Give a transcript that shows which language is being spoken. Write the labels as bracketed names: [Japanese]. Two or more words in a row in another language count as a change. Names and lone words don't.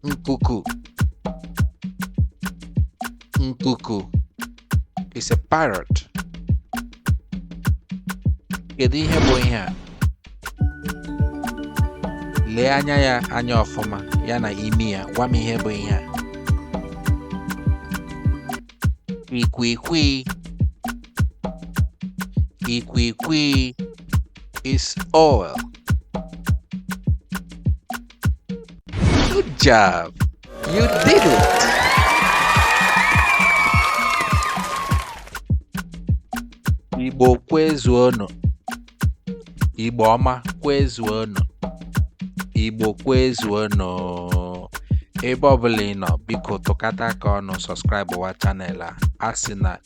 [English] Nkuku. Nkuku is a parrot. [Igbo] Kedu ihe bụ ihe a? Lee anya ya anya ọfụma ya na imi ya. Gwa m ihe bụ ihe a. Ikwikwi. [English] Ikwikwi is owl. Good job. You did it. [Igbo] Igbo kwezuonu. Igbo ọma kwezuonu. Igbo kwezuonu. Ebe ọbụla ị nọ, biko tụkata aka ọnụ subscribe wa channel a.